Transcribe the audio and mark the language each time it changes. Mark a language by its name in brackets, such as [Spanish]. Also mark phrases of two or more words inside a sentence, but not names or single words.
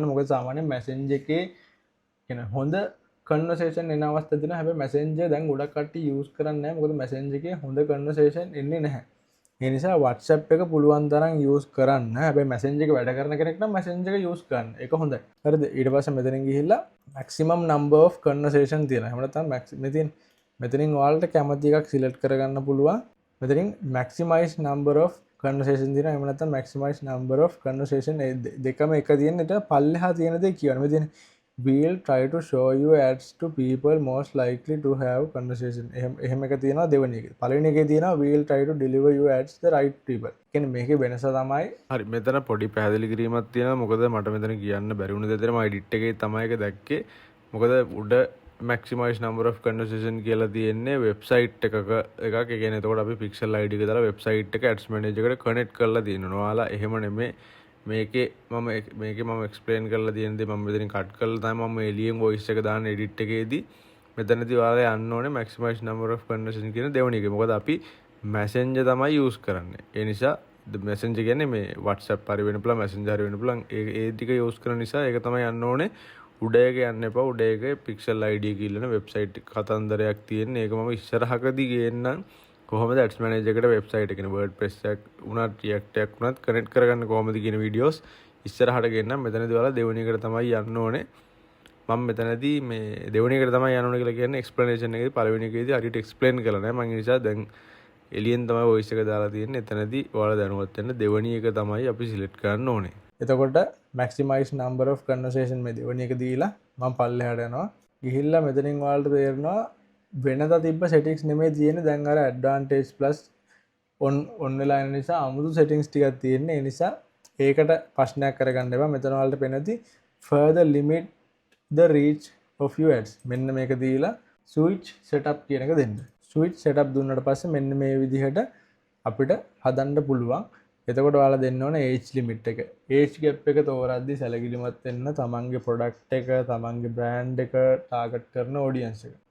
[Sinhala] මොකද සාමාන්‍යයෙන් Messenger එකේ කියන හොඳ කන්වර්සේෂන් එන අවස්ථා තියෙනවා. හැබැයි Messenger දැන් ගොඩක් කට්ටිය use කරන්නේ නැහැ. මොකද Messenger එකේ හොඳ කන්වර්සේෂන් එන්නේ නැහැ. ඒ නිසා WhatsApp එක පුළුවන් තරම් use කරන්න. හැබැයි Messenger එක වැඩ කරන කෙනෙක් නම් Messenger එක use කරන්න. ඒක හොඳයි. හරිද? ඊට පස්සේ මෙතනින් ගිහිල්ලා [English] maximum number of conversation [Sinhala] තියෙනවා. එහෙම නැත්නම් මෙතනින් ඔයාලට කැමති එකක් select කරගන්න පුළුවන්. මෙතනින් [English] maximize number of conversation [Sinhala] තියෙනවා. එහෙම නැත්නම් [English] maximize number of conversation [Sinhala] දෙකම එක තියෙන. ඊට පල්ලෙහා තියෙන දේ කියවන. [English] මෙතන we'll try to show you ads to people most likely to have conversation. [Sinhala] එහෙම එක තියෙනවා දෙවෙනි එකේ. පළවෙනි එකේ තියෙනවා [English] we'll try to deliver you ads to the right people. [Sinhala] කියන්නේ මේකේ වෙනස තමයි. හරි මෙතන පොඩි පැහැදිලි කිරීමක් තියෙනවා. මොකද මට මෙතන කියන්න බැරි වුණ දෙයක් මම edit එකේ තමයි ඒක දැක්කේ. මොකද උඩ [English] maximize number of conversation [Sinhala] කියලා තියෙන්නේ වෙබ්සයිට් එකක එකක්. ඒ කියන්නේ එතකොට අපි [English] pixel id [Sinhala] එක දාලා වෙබ්සයිට් එක [English] ads manager [Sinhala] එකට connect කරලා තියෙනවා. ඔයාලා එහෙම නෙමෙයි මේකේ මම එක්ස්ප්ලেইন කරලා තියෙන දේ මම මෙතනින් කට් කරලා තමයි මම එලියෙන් වොයිස් එක දාන්න එඩිට් එකේදී මෙතනදී ඔයාලා යන්න ඕනේ [English] maximize number of conversation [Sinhala] කියන දෙවෙනි එක. මොකද අපි Messenger තමයි use කරන්නේ. ඒ නිසා Messenger කියන්නේ මේ WhatsApp හරි වෙන්න පුළුවන් Messenger හරි වෙන්න පුළුවන්. ඒ ටික use කරන නිසා ඒක තමයි යන්න ඕනේ. උඩ එක යන්න එපා. උඩ එක [English] pixel id [Sinhala] එක ඉල්ලන වෙබ්සයිට් කතන්දරයක් තියෙන්නේ. ඒක මම ඉස්සරහකදී ගේන්නම්. කොහොමද [English] ads manager [Sinhala] එකට වෙබ්සයිට් එකේ WordPress එකක් උනත් React එකක් උනත් කනෙක්ට් කරගන්න කොහොමද කියන වීඩියෝස් ඉස්සරහට ගෙන්නම්. මෙතනදී ඔයාලා දෙවෙනි එකට තමයි යන්න ඕනේ. මම මෙතනදී මේ දෙවෙනි එකට තමයි යන්න ඕනේ කියලා කියන්නේ explanation එකේදී පළවෙනි එකේදී හරියට explain කරලා නැහැ. මම ඒ නිසා දැන් එළියෙන් තමයි voice එක දාලා තියෙන්නේ. එතනදී ඔයාලා දැනුවත් වෙන්න දෙවෙනි එක තමයි අපි select කරන්න ඕනේ. එතකොට [English] maximize number of conversation [Sinhala] මේ දෙවෙනි එක දීලා මම පල්ලෙහාට යනවා. ගිහිල්ලා මෙතනින් ඔයාලට තේරෙනවා වෙනදා තිබ්බ settings නෙමෙයි තියෙන්නේ. දැන් අර [English] advantage plus on [Sinhala] වෙලා යන නිසා අමුතු settings ටිකක් තියෙන්නේ. ඒ නිසා ඒකට ප්‍රශ්නයක් කරගන්න එපා. මෙතන ඔයාලට පෙන්නති [English] further limit the reach of your ads. [Sinhala] මෙන්න මේක දීලා [English] switch setup [Sinhala] කියන එක දෙන්න. [English] switch setup [Sinhala] දුන්නාට පස්සේ මෙන්න මේ විදිහට අපිට හදන්න පුළුවන්. එතකොට ඔයාලා දෙන්න ඕනේ [English] age limit [Sinhala] එක. [English] age gap [Sinhala] එක තෝරද්දි සැලකිලිමත් වෙන්න තමන්ගේ product එක, තමන්ගේ brand එක target කරන audience එක.